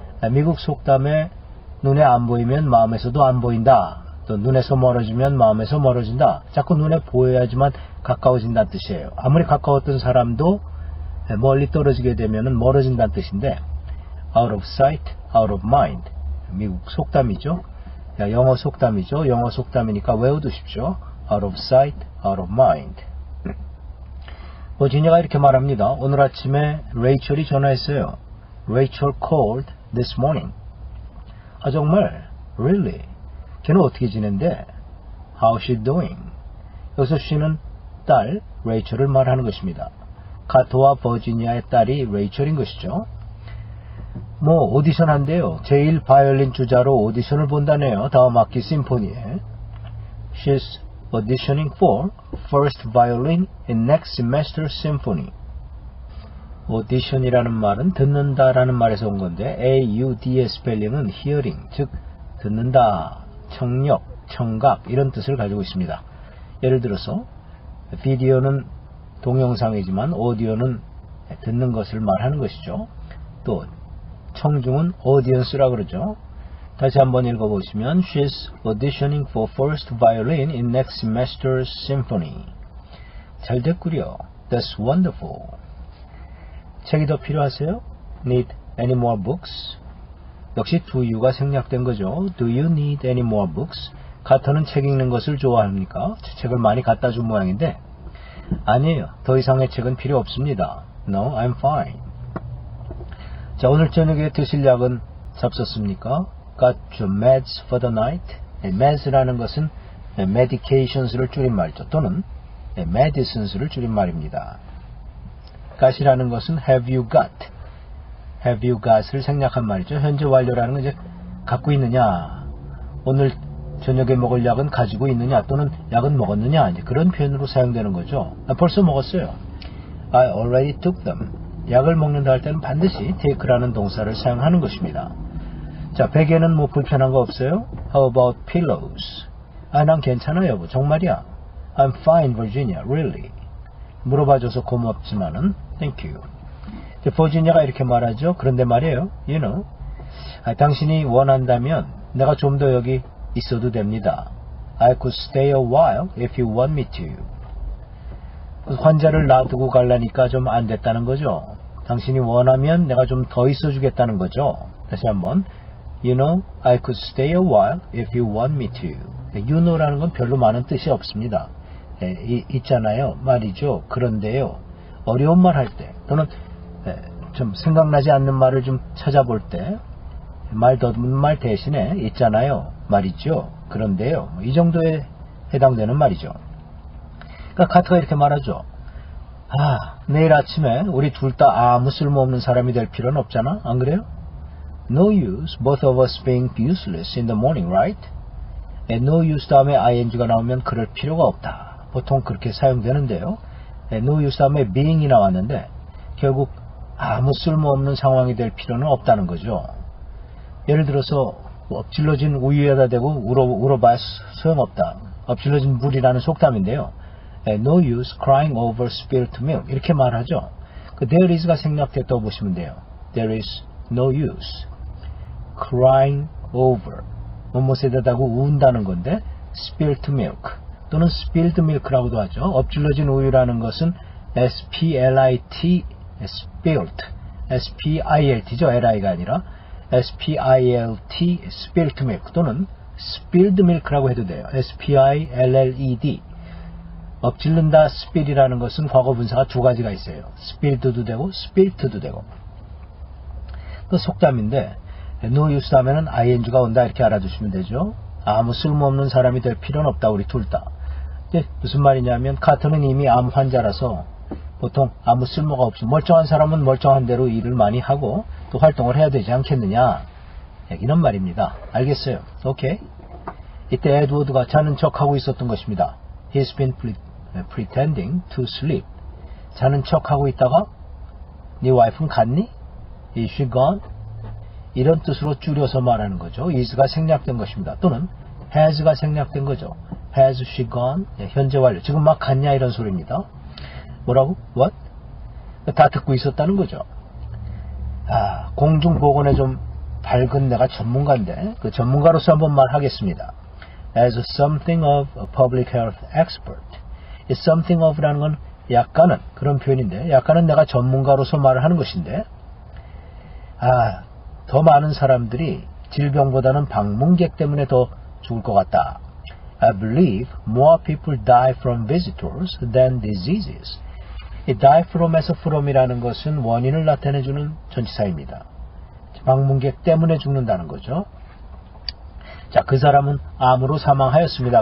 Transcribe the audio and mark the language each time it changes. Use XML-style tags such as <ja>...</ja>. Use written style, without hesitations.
<ko>미국 속담에 눈에 안 보이면 마음에서도 안 보인다. 또 눈에서 멀어지면 마음에서 멀어진다. 자꾸 눈에 보여야지만 가까워진다는 뜻이에요. 아무리 가까웠던 사람도 멀리 떨어지게 되면 멀어진다는 뜻인데</ko> <en>out of sight, out of mind.</en> <ko>미국 속담이죠. 영어 속담이죠. 영어 속담이니까 외워두십시오.</ko> <en>Out of sight, out of mind.</en> <ko>버지니아가 이렇게 말합니다. 오늘 아침에 레이첼이 전화했어요.</ko> <en>Rachel called this morning.</en> <ko>정말?</ko> <en>Really?</en> <ko>걔는 어떻게 지낸대?</ko> <en>How's she doing?</en> <ko>여기서 she는 딸 레이첼을 말하는 것입니다. 카터와 버지니아의 딸이 레이첼인 것이죠. 오디션 한대요. 제1 바이올린 주자로 오디션을 본다네요. 다음 학기 심포니에.</ko> <en>She's auditioning for first violin in next semester symphony.</en> <ko>오디션이라는 말은 듣는다라는 말에서 온 건데 AUD의 스펠링은 hearing, 즉 듣는다, 청력, 청각 이런 뜻을 가지고 있습니다. 예를 들어서 비디오는 동영상이지만 오디오는 듣는 것을 말하는 것이죠. 또 청중은 audience라 그러죠. 다시 한번 읽어보시면</ko> <en>She's auditioning for first violin in next semester's symphony.</en> <ko>잘 됐구려.</ko> <en>That's wonderful.</en> <ko>책이 더 필요하세요?</ko> <en>Need any more books?</en> <ko>역시 do you가 생략된 거죠.</ko> <en>Do you need any more books?</en> <ko>카터는 책 읽는 것을 좋아합니까? 책을 많이 갖다 준 모양인데 아니에요. 더 이상의 책은 필요 없습니다.</ko> <en>No, I'm fine.</en> <ko>자, 오늘 저녁에 드실 약은 잡섰습니까?</ko> <en>Got your meds for the night?</en> <ko>meds라는 것은 medications를 줄임말이죠. 또는 medicines를 줄임말입니다. got이라는 것은</ko> <en>have you got?</en> <ko>have you got을 생략한 말이죠. 현재 완료라는 건 이제 갖고 있느냐, 오늘 저녁에 먹을 약은 가지고 있느냐, 또는 약은 먹었느냐, 이제 그런 표현으로 사용되는 거죠. 벌써 먹었어요.</ko> <en>I already took them.</en> <ko>약을 먹는다 할 때는 반드시 take라는 동사를 사용하는 것입니다. 자, 베개는 뭐 불편한 거 없어요?</ko> <en>How about pillows?</en> <ko>난 괜찮아요, 여보. 정말이야.</ko> <en>I'm fine, Virginia. Really?</en> <ko>물어봐줘서 고맙지만은</ko> <en>thank you.</en> <ko>버지니아가 이렇게 말하죠. 그런데 말이에요. You know, 당신이 원한다면 내가 좀 더 여기 있어도 됩니다.</ko> <en>I could stay a while if you want me to.</en> <ko>환자를 놔두고 가려니까 좀 안 됐다는 거죠. 당신이 원하면 내가 좀 더 있어주겠다는 거죠. 다시 한번.</ko> <en>You know, I could stay a while if you want me to.</en> <ko>You know라는 건 별로 많은 뜻이 없습니다. 있잖아요. 말이죠. 그런데요. 어려운 말 할 때, 또는 좀 생각나지 않는 말을 좀 찾아볼 때, 말 더듬는 말 대신에 있잖아요. 말이죠. 그런데요. 이 정도에 해당되는 말이죠. 그러니까 카트가 이렇게 말하죠. 내일 아침에 우리 둘 다 아무 쓸모없는 사람이 될 필요는 없잖아. 안 그래요?</ko> <en>No use, both of us being useless in the morning, right?</en> <ko>no use 다음에 ing가 나오면 그럴 필요가 없다. 보통 그렇게 사용되는데요. no use 다음에 being이 나왔는데 결국 아무 쓸모없는 상황이 될 필요는 없다는 거죠. 예를 들어서 엎질러진 우유에다 대고 울어봐야 소용없다. 엎질러진 물이라는 속담인데요.</ko> <en>No use crying over spilled milk.</en> <ko>이렇게 말하죠. 그 there is가 생략됐다고 보시면 돼요.</ko> <en>There is no use crying over.</en> <ko>무엇에다 대고 운다는 건데 spilled milk 또는 spilled milk라고도 하죠. 엎질러진 우유라는 것은 spilt, spilled, spilt죠. li가 아니라 spilt, spilled milk 또는 spilled milk라고 해도 돼요.</ko> <en>spilled.</en> <ko>엎질른다, spill이라는 것은 과거 분사가 두 가지가 있어요. spilled도 되고 spilt도 되고. 그 속담인데 no use 하면은 ing가 온다 이렇게 알아두시면 되죠. 아무 쓸모없는 사람이 될 필요는 없다. 우리 둘 다. 무슨 말이냐면 카터는 이미 암 환자라서 보통 아무 쓸모가 없이 멀쩡한 사람은 멀쩡한 대로 일을 많이 하고 또 활동을 해야 되지 않겠느냐 이런 말입니다. 알겠어요. 오케이. 이때 에드워드가 자는 척하고 있었던 것입니다.</ko> <en>He's been pretending to sleep.</en> <ko>자는 척하고 있다가 네 와이프는 갔니?</ko> <en>Is she gone?</en> <ko>이런 뜻으로 줄여서 말하는 거죠. is가 생략된 것입니다. 또는 has가 생략된 거죠.</ko> <en>Has she gone?</en> <ko>현재 완료. 지금 막 갔냐 이런 소리입니다. 뭐라고?</ko> <en>What?</en> <ko>다 듣고 있었다는 거죠. 공중보건에 좀 밝은 내가 전문가인데 그 전문가로서 한번 말하겠습니다.</ko> <en>As something of a public health expert.</en> <ko>이 something of라는 건 약간은 그런 표현인데 약간은 내가 전문가로서 말을 하는 것인데 더 많은 사람들이 질병보다는 방문객 때문에 더 죽을 것 같다.</ko> <en>I believe more people die from visitors than diseases.</en> <ko>이 die from에서 from이라는 것은 원인을 나타내주는 전치사입니다. 방문객 때문에 죽는다는 거죠. 자, 그 사람은 암으로 사망하였습니다.</ko>